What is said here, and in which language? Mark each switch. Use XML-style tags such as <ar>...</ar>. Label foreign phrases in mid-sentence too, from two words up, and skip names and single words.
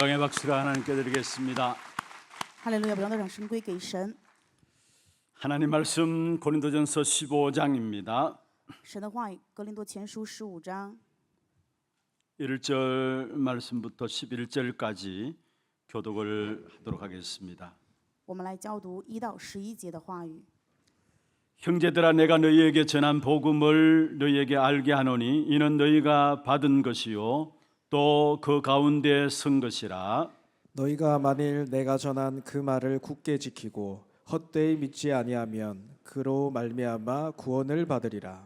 <ko>박수가 하나님께 드리겠습니다.</ko> <zh>哈利路亚！不让的掌声归给神。</zh> <ko>하나님 말씀 고린도전서 15장입니다.</ko> <zh>神的话语，格林多前书15章</zh> <ko>1절 말씀부터 11절까지 교독을 하도록 하겠습니다.</ko> <zh>我们来教读1到11节的话语。</zh> <ko>형제들아 내가 너희에게 전한 복음을 너희에게 알게 하노니 이는 너희가 받은 것이요 또 그 가운데 선 것이라. 너희가 만일 내가 전한 그 말을 굳게 지키고 헛되이 믿지 아니하면 그로 말미암아 구원을 받으리라.</ko>